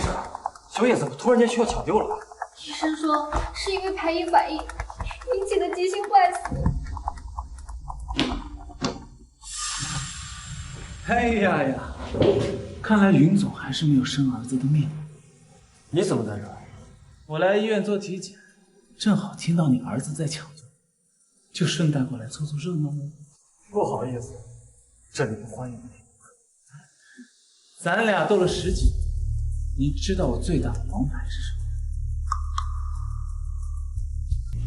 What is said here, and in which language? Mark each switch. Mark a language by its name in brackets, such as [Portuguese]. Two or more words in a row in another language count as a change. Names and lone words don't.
[Chinese] 小野怎么突然间需要抢救了？醫生說是因為排異反應引起的急性壞死。哎呀，看來云總還是沒有生兒子的命。你怎麼在這兒？我來醫院做體檢，正好聽到你兒子在搶救，就順帶過來湊湊熱鬧了。不好意思，這裡不歡迎你。咱倆鬥了10幾年，你知道我最大的王牌是什麼？